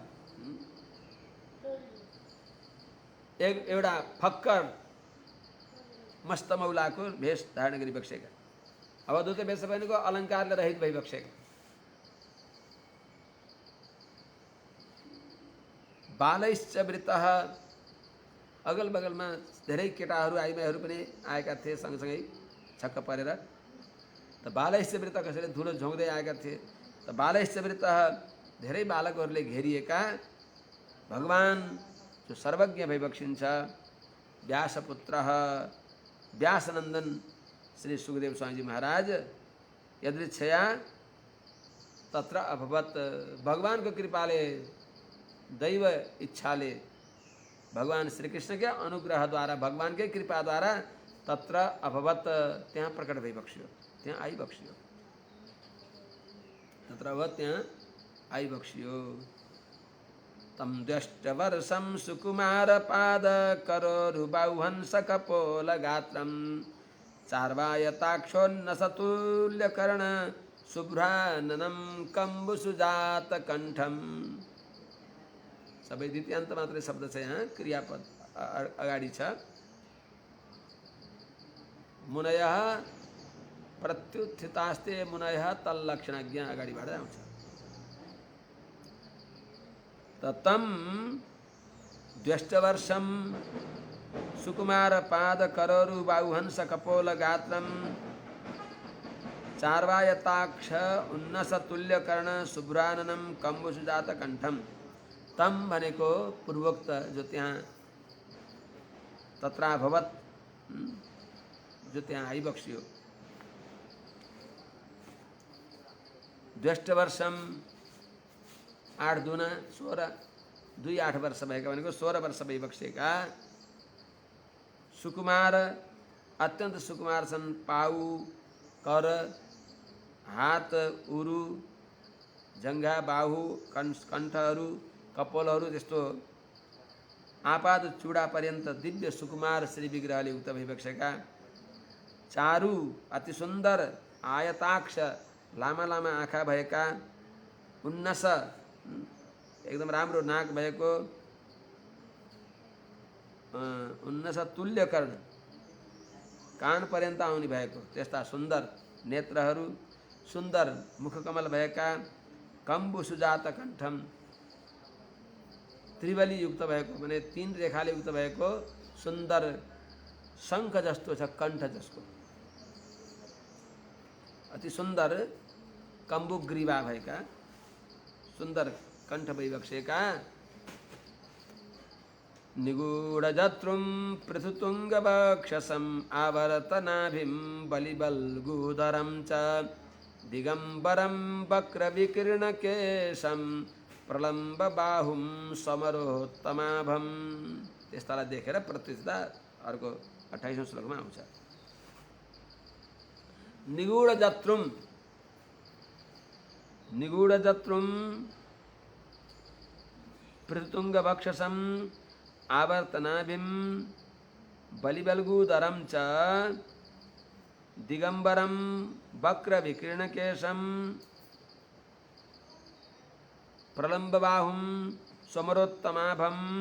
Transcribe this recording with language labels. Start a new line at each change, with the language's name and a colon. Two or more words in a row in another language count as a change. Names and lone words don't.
Nepali: एउटा फक्कर मस्त मौलाको भेष धारण गरिबक्सेका अवधूत वेश भनेको अलङ्कारले रहित भइबक्सेका
Sanskrit: बालैश्च वृतः
Nepali: अगल बगलमा धेरै केटाहरू आइमाईहरू पनि आएका थिए सँगसँगै छक्क परेर त
Sanskrit: बालैश्च वृत
Nepali: कसैले धुलो झोक्दै आएका थिए त
Sanskrit: बालैश्च वृतः
Nepali: धेरै बालकहरूले घेरिएका भगवान जो सर्वज्ञ भइबक्सिन्छ
Sanskrit: व्यासपुत्रः व्यासनन्दन
Nepali: श्री सुखदेव स्वामीजी महाराज
Sanskrit: यदृच्छया तत्र अभवत्
Nepali: भगवानको कृपाले दैव इच्छाले भगवान श्रीकृष्णकै अनुग्रहद्वारा भगवानकै कृपाद्वारा
Sanskrit: तत्र अभवत्
Nepali: त्यहाँ प्रकट भइबक्स्यो त्यहाँ आइबक्स्यो
Sanskrit: तत्र अभवत्
Nepali: त्यहाँ आइबक्स्यो
Sanskrit: तम द्यष्टवर्षं सुकुमारपादकरोरुबाहुहंसकपोलगात्रं चार्वायताक्षोन्नसतुल्यकर्ण शुभ्राननं कम्बुसुजातकण्ठम्
Nepali: सबै द्वितीयान्त मात्रै शब्द छ यहाँ क्रियापद अगाडि छ
Sanskrit: मुनयः प्रत्युत्थितास्ते मुनयः तल्लक्षणज्ञ
Nepali: अगाडिबाट आउँछ
Sanskrit: तम द्यष्टवर्षं सुकुमारपादकरोरुबाहुहंसकपोलगात्रं चार्वायताक्ष उन्नसतुल्यकर्ण शुभ्राननं कम्बुसुजातकण्ठम
Nepali: तम भनेको पूर्वोक्त जो त्यहाँ
Sanskrit: तत्र भवत
Nepali: जो त्यहाँ आइबक्स्यो द्यष्टवर्षम 8 दूना 16 2 8 वर्ष भएका भनेको 16 वर्ष भइबक्सेका सुकुमार अत्यन्त सुकुमार छन् पाउ कर हात, उरु, जङ्घा, बाहु, कण्ठहरू, कपोलहरू त्यस्तो आपाद चूडा पर्यन्त दिव्य सुकुमार श्री विग्रहले युक्त भइबसेका, चारु अति सुन्दर आयताक्ष लामा लामा आँखा भएका, उन्नस एकदम राम्रो नाक भएको, उन्नस तुल्य कर्ण कान पर्यन्त आउने भएको त्यस्ता सुन्दर नेत्रहरू, सुन्दर मुखकमल भएका, कम्बु सुजात कण्ठम त्रिबली युक्त भएको माने तीन रेखाले युक्त भएको सुन्दर शङ्ख जस्तो छ कण्ठ जसको, अति सुन्दर कम्बु ग्रीवा भएका सुन्दर कण्ठ वैवक्षेका,
Sanskrit: निगूढजत्रुं पृथुतुङ्गवक्षसम् आवर्तनाभिं बलिबल्गूदरं च दिगम्बरं वक्रविकीर्णकेशं प्रलम्बबाहुं समरोत्तमाभं।
Nepali: त्यस्तालाई देखेर प्रत्युत्ता अर्को 28औं श्लोकमा आउँछ।
Sanskrit: निगूढजत्रुं, निगूढजत्रुं पृथुतुङ्गवक्षसम् आवर्तनाभिं बलिबल्गूदरं च दिगम्बरं वक्रविकीर्णकेशं प्रलम्बबाहुं समरोत्तमाभं।